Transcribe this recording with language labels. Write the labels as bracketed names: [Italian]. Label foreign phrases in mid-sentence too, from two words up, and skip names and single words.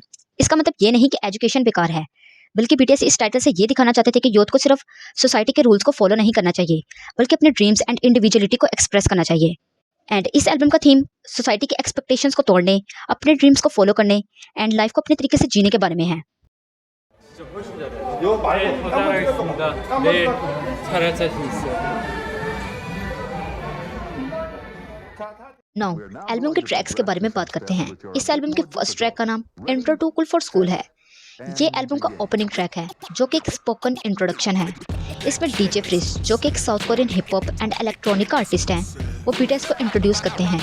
[Hindi] इसका मतलब ये नहीं कि एजुकेशन बेकार है, बल्कि BTS इस टाइटल से ये दिखाना चाहते थे कि यूथ को सिर्फ सोसाइटी के रूल्स को फॉलो नहीं करना चाहिए, बल्कि अपने [English] dreams and individuality [Hindi] को एक्सप्रेस करना चाहिए. एंड इस एल्बम का थीम सोसाइटी के एक्सपेक्टेशंस को तोड़ने, अपने ड्रीम्स को फॉलो करने एंड लाइफ को अपने तरीके से जीने के बारे में है. [Korean] 네, 더 잘하겠습니다. 내일 잘할 자신 있어요. [English] now album [Hindi] के ट्रैक्स के बारे में बात करते हैं. इस एल्बम के [English] first track [Hindi] का नाम इंट्रो टू कूल फॉर स्कूल है. ये एल्बम का [English] opening track [Hindi] है, जो कि एक [English] spoken introduction [Hindi] है. इसमें DJ फ्रिज, जो कि एक [English] South Korean hip hop and electronic artist [Hindi] हैं, वो BTS को इंट्रोड्यूस करते हैं.